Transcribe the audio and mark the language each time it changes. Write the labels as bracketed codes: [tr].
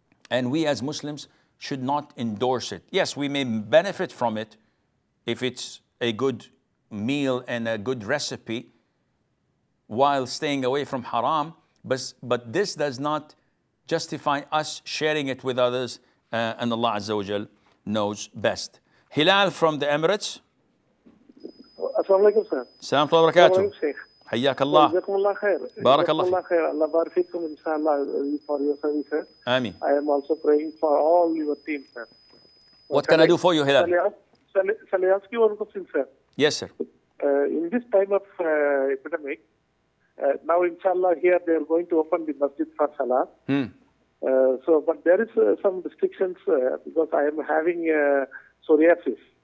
[en] And we as Muslims should not endorse it. Yes, we may benefit from it if it's a good meal and a good recipe while staying away from haram, but this does not justify us sharing it with others, and Allah Azza wa Jal knows best. Hilal from the Emirates. [ar] السلام عليكم سير. السلام ورحمة الله وبركاته. حياك الله. جزاكم الله خير. بارك الله فيك. الله يبارك فيكم إن شاء الله [en] for your services. [ar] آمين. [en] I am also praying for all your team, sir. What can I do for you, Hilal? Shall I ask you one question, sir? Yes, sir. In this time of epidemic, now inshallah here they are going to open the masjid for salah. But there is some restrictions because I am having psoriasis.